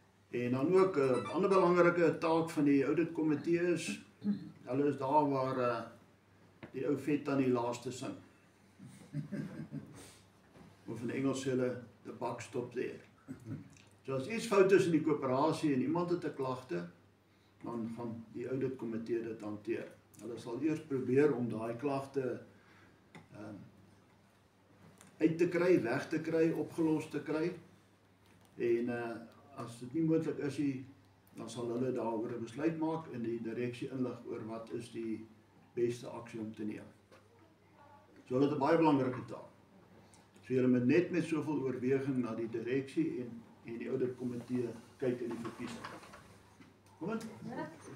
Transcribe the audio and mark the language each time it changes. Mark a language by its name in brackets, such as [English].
[Afrikaans] En dan ook 'n ander belangrike taak van die auditkomitee is, hulle is daar waar die ou vet aan die laaste sing. Of in Engels sê hulle, [English] the buck stops there. [Afrikaans] So as iets fout is in die koöperasie en iemand het 'n klagte, dan gaan die auditkomitee dit hanteer. Hulle sal eers probeer om daai klagte uit te kry, weg te kry, opgelos te kry. En as dit nie moontlik is nie, dan sal hulle daaroor 'n besluit maak en die direksie inlig oor wat is die beste aksie om te neem. So hulle het 'n baie belangrike taak. So julle moet net met soveel oorweging na die direksie en die auditkomitee kyk in die verkiesing. Kom in? Ja.